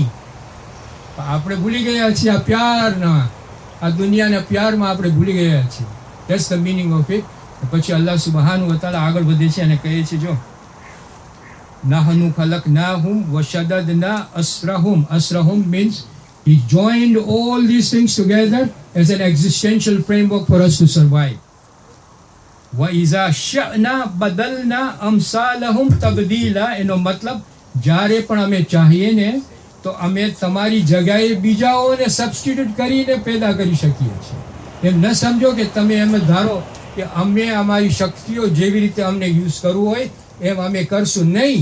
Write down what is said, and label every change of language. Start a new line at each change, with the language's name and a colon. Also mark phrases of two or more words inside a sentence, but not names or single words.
Gujarati: આપણે ભૂલી ગયા છીએ આ પ્યારના, આ દુનિયાના પ્યારમાં આપણે ભૂલી ગયા છીએ.
English: That's the meaning of it.
Gujarati: પછી
Arabic: الله سبحانه وتعالى
Gujarati: આગળ વધે છે અને કહે છે, જો
Arabic: نحن خلقناهم وشددنا أسرهم.
English: અસ્રહુમ means he joined all these things together as an existential framework for us to survive.
Arabic: وَإِذَا شَأْنَا بَدَلْنَا أَمْثَالَهُمْ تَبْدِيلًا.
Gujarati: એનો મતલબ જ્યારે પણ અમે ચાહીએ ને તો અમે તમારી જગ્યાએ બીજાઓને સબસ્ટિટ્યુટ કરીને પેદા કરી શકીએ છીએ. એમ ન સમજો કે તમે એમ જ ધારો કે અમે અમારી શક્તિઓ જેવી રીતે અમને યુઝ કરવું હોય એમ અમે કરશું નહીં.